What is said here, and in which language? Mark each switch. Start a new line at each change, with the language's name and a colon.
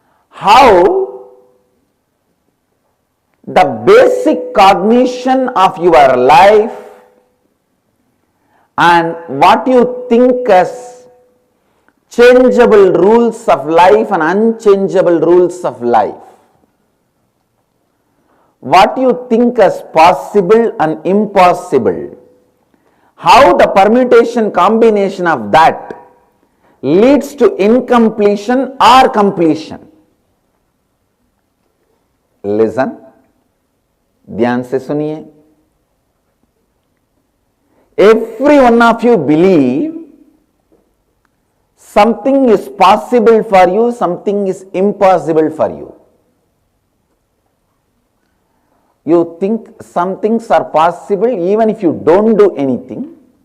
English: How the basic cognition of your life and what you think as changeable rules of life and unchangeable rules of life, what you think as possible and impossible, how the permutation combination of that leads to incompletion or completion. Listen,
Hindi: ध्यान से सुनिए.
English: Every one of you believe something is possible for you, something is impossible for you. You think some things are possible even if you don't do anything.